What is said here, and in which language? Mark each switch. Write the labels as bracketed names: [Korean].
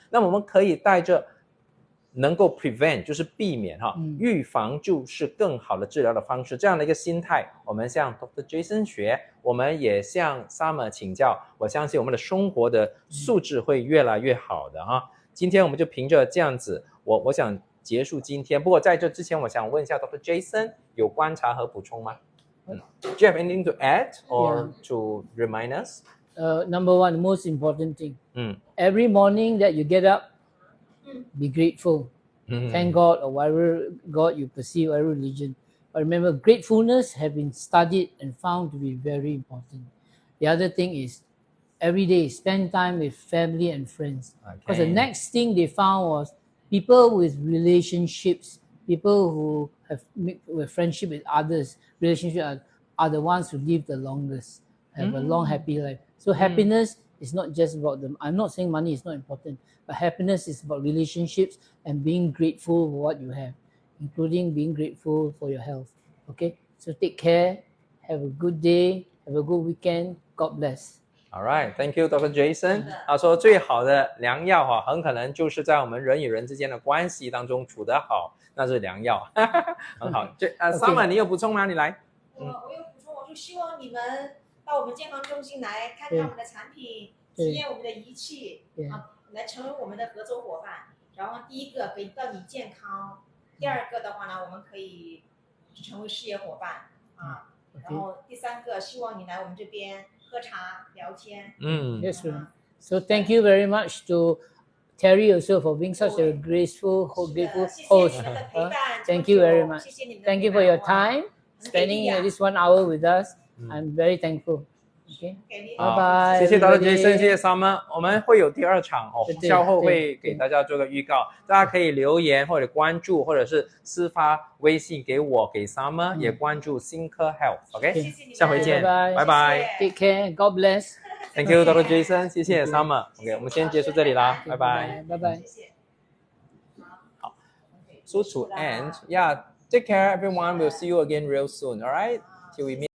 [Chinese] 那么我们可以带着能够 prevent 就是避免预防就是更好的治疗的方式，这样的一个心态，我们向 Dr. Jason 学，我们也向 Summer 请教，我相信我们的生活的素质会越来越好的今天我们就凭着这样子，我想结束今天。不过在这之前，我想问一下 Dr. [English] Jason [Chinese] 有观察和补充吗？ [English] Do you have anything to add or to remind us? Number one, the most important thing. Every morning that you get up, be grateful. Thank God or whatever God you perceive, whatever religion. But remember, gratefulness have been studied and found to be very important. The other thing is every day spend time with family and friends. Because the next thing they found was people with relationships, people who have friendship with others, relationship are the ones who live the longest, have a long, happy life. So happiness is not just about them. I'm not saying money is not important, but happiness is about relationships and being grateful for what you have, including being grateful for your health. Okay? So take care, have a good day, have a good weekend. God bless. All right, thank you, Dr. Jason. [Chinese] 他说最好的良药很可能就是在我们人与人之间的关系当中处得好，那是良药。很好。 Summer 你有补充吗？你来。我有补充，我就希望你们到我们健康中心来看看我们的产品，体验我们的仪器，来成为我们的合作伙伴。然后第一个给到你健康，第二个的话呢，我们可以成为事业伙伴然后第三个，希望你来我们这边喝茶聊天。 [English] Yes, sir. So thank you very much to Terry also for being such a grateful host. Thank you very much. Thank you for your time, spending this 1 hour with us. I'm very thankful. Okay. Bye bye. [Chinese] 谢谢 Dr. Jason， 谢谢 Summer。我们会有第二场稍后会给大家做个预告，大家可以留言或者关注，或者是私发微信给我给 Summer，也关注新科 Health。OK， 下回见，拜拜。 [English] Take care. God bless. Thank you, Dr. [Chinese] Jason， 谢谢 Summer。OK， 我们先结束这里啦，拜拜。拜拜。 [English] 好 ，So to end, yeah, take care, everyone. We'll see you again real soon. All right, till we meet.